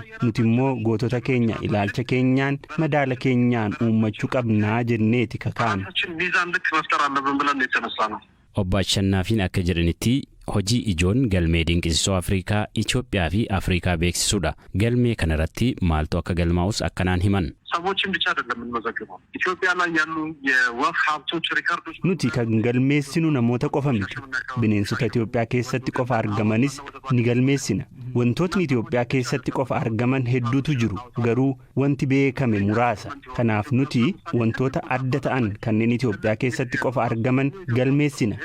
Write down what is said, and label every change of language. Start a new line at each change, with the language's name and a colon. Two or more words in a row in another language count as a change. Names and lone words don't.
Oromo: Nuti immoo gootota keenya ilaalcha keenyaan madaala keenyaan uummachuu qabnaa jenneeti kakaane. Obbo Ashannaafiin akka jedhanitti hojii ijoon galmee dinqisiisoo Afrikaa Itoophiyaa fi Afrikaa beeksisuudha. Galmee kanarratti maaltu akka galmaa'us akkanaan himan.
Amharic: ሰዎችን ብቻ አይደለም የምንመዘግበው ኢትዮጵያ ላይ ያሉ የወፍ ሀብቶች ሪከርዶች
Oromo: nuti kan galmeessinu namoota qofa miti. Bineensota Itoophiyaa keessatti qofa argamanis ni galmeessina. Wantootni Itoophiyaa keessatti qofa argaman hedduutu jiru. Garuu wanti beekame muraasa. Kanaaf nuti wantoota adda ta'an kanneen Itoophiyaa keessatti qofa argaman galmeessina.